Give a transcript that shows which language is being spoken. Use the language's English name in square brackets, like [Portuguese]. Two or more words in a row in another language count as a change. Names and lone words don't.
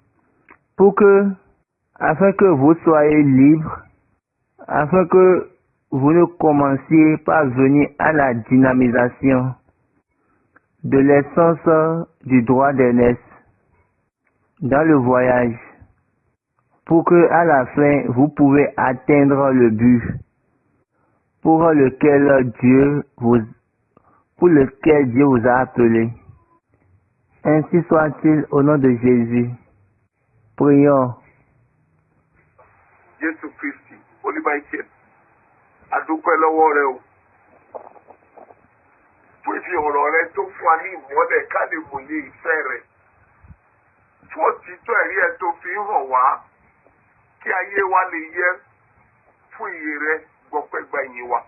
[French] Afin que vous soyez libres, afin que vous ne commenciez pas venir à la dynamisation de l'essence du droit d'aînesse dans le voyage, pour que à la fin vous pouvez atteindre le but pour lequel Dieu vous a appelé. Ainsi soit-il au nom de Jésus. Prions. [Yoruba] Jésù Kristi, Olúbáìkẹ́, adúpẹ́ lọ́wọ́ rẹ o. Fún ìfi ọ̀rọ̀ rẹ tó fún wa ní ìmọ́lẹ̀ ká lè mòye ìfẹ́ rẹ. Fún òtítọ́ ẹ̀rí ẹ tó fi hàn wá kí ayé wa lè yẹ fún ìyè rẹ gbọpẹ́gbà ìyìn wa.